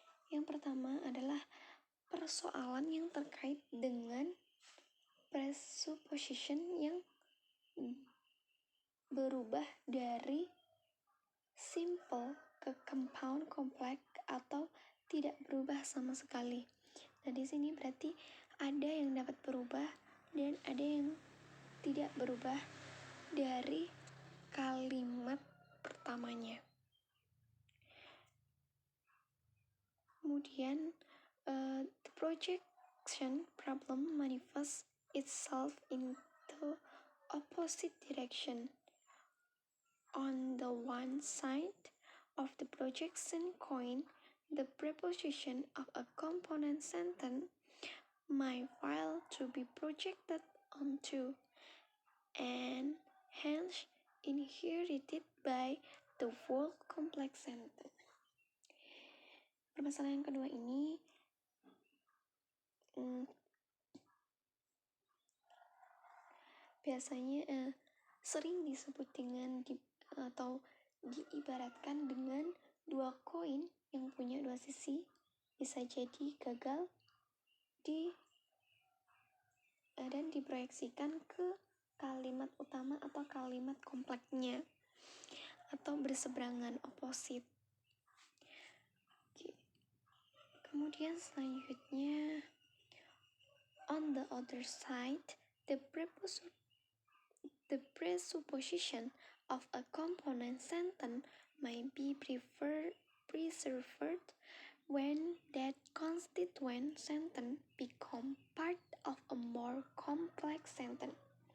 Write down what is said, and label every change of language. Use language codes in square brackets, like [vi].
[id] Yang pertama adalah persoalan yang terkait dengan presupposition yang berubah dari simple ke compound, complex, atau tidak berubah sama sekali. Nah, di sini berarti ada yang dapat berubah dan ada yang tidak berubah dari kalimat pertamanya. [en] Kemudian, the projection problem manifests itself into opposite direction. On the one side of the projection coin, the preposition of a component sentence might fail to be projected onto, and hence inherited by the whole complex sentence. [id] Permasalahan kedua ini biasanya sering disebut dengan atau diibaratkan dengan dua koin yang punya dua sisi, bisa jadi gagal dan diproyeksikan ke kalimat utama atau kalimat kompleknya atau berseberangan, oposit. Oke. [en] Kemudian selanjutnya, on the other side, the presupposition of a component sentence may be preserved when that constituent sentence become part of a more complex sentence.